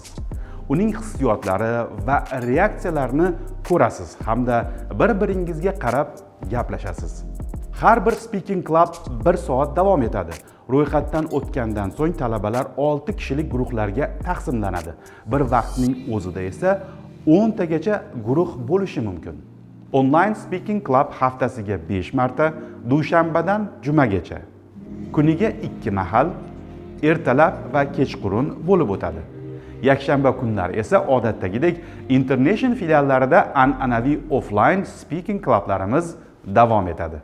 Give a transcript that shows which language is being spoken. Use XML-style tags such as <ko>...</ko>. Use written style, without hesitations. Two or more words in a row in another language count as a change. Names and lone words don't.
<uz>Uning hissiyotlari va reaksiyalarini ko'rasiz hamda bir-biringizga qarab gaplashasiz. Har bir</uz> <en>speaking club</en> <uz>1 soat davom etadi. Ro'yxatdan o'tgandan so'ng talabalar 6 kishilik guruhlarga taqsimlanadi. Bir vaqtning o'zida esa 10 tagacha guruh bo'lishi mumkin.</uz> <en>Online speaking club</en> <uz>haftasiga 5 marta, dushanbadan jumagacha. Kuniga 2 mahal, ertalab va kechqurun bo'lib o'tadi. Yakshanba kunlari esa odatdagidek International filiallarida an'anaviy</uz> <en>offline speaking</en> <uz>clublarimiz davom etadi.</uz>